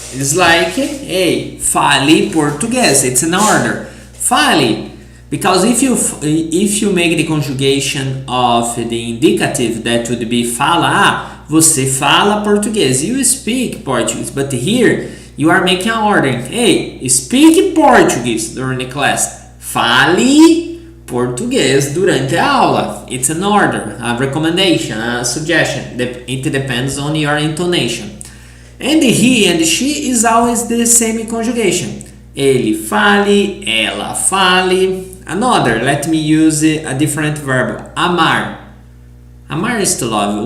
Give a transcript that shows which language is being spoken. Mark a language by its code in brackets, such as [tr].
[en] It's like, hey, [pt] fale português. [en] It's an order. Fale, because if you make the conjugation of the indicative, that would be fala. [pt] Você fala português. [en] You speak Portuguese. But here you are making an order. Hey, speak Portuguese during the class. [pt] Fale português durante a aula. [en] It's an order, a recommendation, a suggestion. It depends on your intonation. And he and she is always the same conjugation. [pt] Ele fale, ela fale. [en] Another, let me use a different verb. Amar. Amar is to love.